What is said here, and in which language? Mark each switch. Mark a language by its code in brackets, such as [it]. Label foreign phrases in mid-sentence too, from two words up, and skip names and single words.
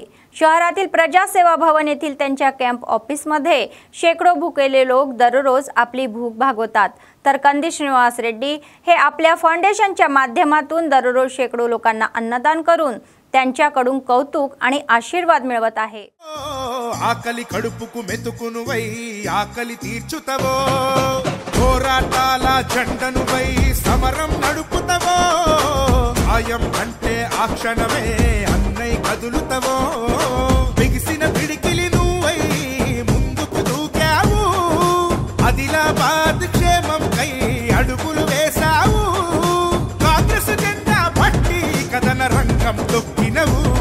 [mr] शहरातील प्रजासेवा भवन येथील त्यांच्या कॅम्प ऑफिसमध्ये शेकडो भुकेले लोक दररोज आपली भूक भागवतात, तर कंदी श्रीनिवास रेड्डी हे आपल्या फाउंडेशनच्या माध्यमातून दररोज शेकडो लोकांना अन्नदान करून त्यांच्याकडून कौतुक आणि आशीर्वाद मिळवत आहे. [te] ఆకలి కడుపుకు మెతుకును వై ఆకలి తీర్చుతవో, పోరాటాల జెండను వై సమరం నడుపుతవో, ఆయం అంటే ఆ క్షణమే అన్నై కదులుతవో, బిగిసిన పిడికిలి నువ్వై ముందుకు దూకావు, ఆదిలాబాద్ క్షేమం కై అడుగులు వేశావు, కాంగ్రెస్ జెండా పట్టి కథన రంగం తొక్కినవు.